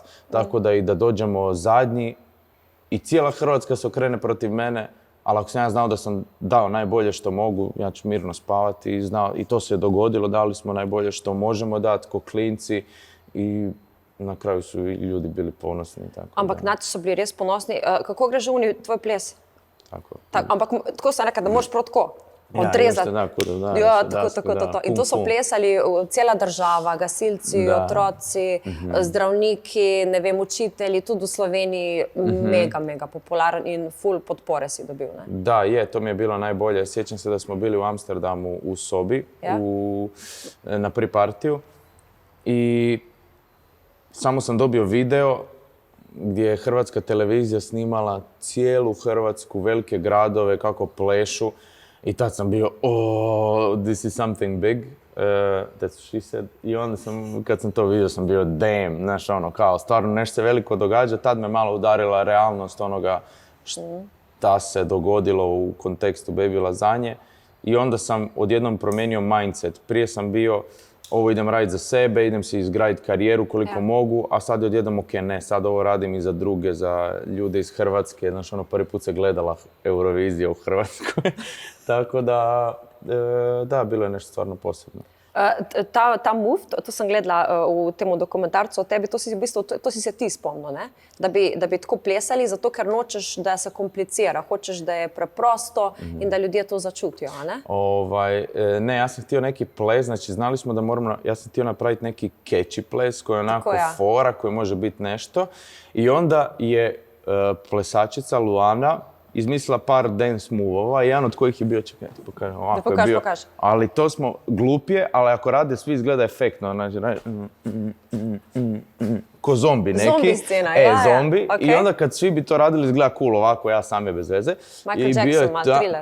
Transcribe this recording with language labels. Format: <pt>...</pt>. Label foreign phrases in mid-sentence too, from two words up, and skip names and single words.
<hr>Tako da i da dođemo zadnji i cijela Hrvatska se okrene protiv mene. Ali ako sam ja znao da sam dao najbolje što mogu, ja ću mirno spavati i to se je dogodilo, dali smo najbolje što možemo dati ko klinci i na kraju su i ljudi bili ponosni.</hr> <sl>Ampak naši so bili res ponosni. Kako gre že v tvoj ples? Tako. Ampak tako sem rekla, da moraš prav tako odrezati. Ja, tako. In to so plesali cela država, gasilci, otroci, zdravniki, ne vem, učitelji, tudi v Sloveniji mega popularen in full podpore si dobil, ne?</sl> <hr>Da, to mi je bilo najbolje. Sjećam se da smo bili u Amsterdamu u sobi, na pre-partiju i samo sam dobio video gdje je Hrvatska televizija snimala cijelu Hrvatsku, velike gradove, kako plešu. I tad sam bio,</hr> <en>this is something big, that's what she said.</en> <hr>I onda kad sam to vidio, sam bio, damn, znaš, kao, stvarno nešto se veliko događa. Tad me malo udarila realnost onoga šta se dogodilo u kontekstu Baby Lazanje. I onda sam odjednom promijenio mindset. Prije sam bio, ovo idem raditi za sebe, idem si izgraditi karijeru koliko mogu, a sad odjednom, ne, sad ovo radim i za druge, za ljude iz Hrvatske. Znaš, prvi put se gledala Eurovizija u Hrvatskoj. Tako da, bilo je nešto stvarno posebno.</hr> <sl>Ta move, to sem gledala v tem dokumentarcu o tebi, to si se ti spomnil, ne? Da bi tako plesali, zato ker nočeš, da se komplicira, hočeš, da je preprosto in da ljudje to začutijo, ne?</sl> <hr>Ne, ja sam htio neki ples, znači znali smo da moramo, ja sam htio napraviti neki catchy ples koji je onako fora, koji može biti nešto. I onda je plesačica Luana izmislila par</hr> <en>dance move-</en> <hr>ova, jedan od kojih je bio, čekaj, ti pokažem, ovako je bio. Pokaži. Ali to smo glupije, ali ako rade svi izgleda efektno, znači, ko zombi neki. Zombi scena, zombi. Okay. I onda kad svi bi to radili izgleda cool, ovako ja sam je bez veze. Michael Jackson, Thriller.</hr>